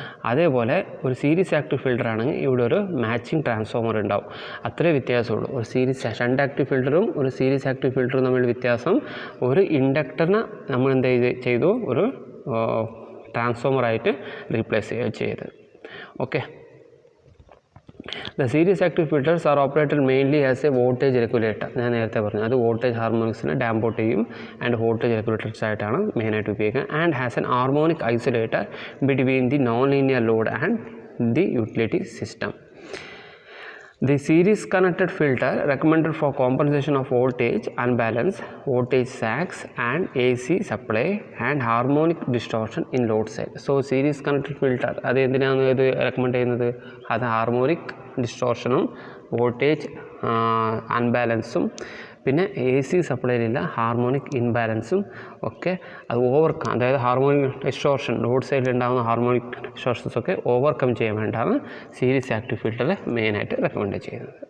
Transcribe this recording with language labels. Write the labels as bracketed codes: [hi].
[ml] അതേപോലെ ഒരു series active filter ആണെങ്കിൽ ഇവിടെ ഒരു മാച്ചിങ് ട്രാൻസ്ഫോമർ ഉണ്ടാവും. അത്രേ വ്യത്യാസമുള്ളൂ. ഒരു സീരീസ് ഷണ്ട് ആക്റ്റീവ് ഫിൽട്ടറും ഒരു സീരീസ് ആക്റ്റീവ് ഫിൽട്ടറും തമ്മിൽ വ്യത്യാസം, ഒരു ഇൻഡക്ടറിനെ നമ്മൾ എന്ത് ചെയ്തു, ഒരു ട്രാൻസ്ഫോമറായിട്ട് റീപ്ലേസ് ചെയ്ത്. [en] Okay, The series active filters are operated mainly as a voltage regulator. [ml] ഞാൻ നേരത്തെ പറഞ്ഞു, അത് വോൾട്ടേജ് ഹാർമോണിക്സിനെ ഡാമ്പ് ഔട്ട് ചെയ്യും ആൻഡ് വോൾട്ടേജ് റെഗുലേറ്റേഴ്സ് ആയിട്ടാണ് മെയിനായിട്ട് ഉപയോഗിക്കുക. [en] And has an harmonic isolator between the non linear load and the utility system. The series connected filter recommended for compensation of voltage unbalance, voltage sags and AC supply and harmonic distortion in load side. So series connected filter [ml] അത് എന്തിനാണ് ഇത് recommend ചെയ്യുന്നത്? അത് harmonic ഡിസ്റ്റോർഷനും voltage അൺബാലൻസും പിന്നെ AC സപ്ലൈയിലുള്ള harmonic ഇൻബാലൻസും ഒക്കെ അത് overcome, അതായത് harmonic distortion load സൈഡിൽ ഉണ്ടാകുന്ന ഹാർമോണിക് ഡിസ്റ്റോർഷൻസ് ഒക്കെ ഓവർകം ചെയ്യാൻ വേണ്ടിയാണ് സീരീസ് ആക്റ്റീവ് ഫിൽട്ടറിൽ മെയിനായിട്ട് റെക്കമെൻഡ് ചെയ്യുന്നത്.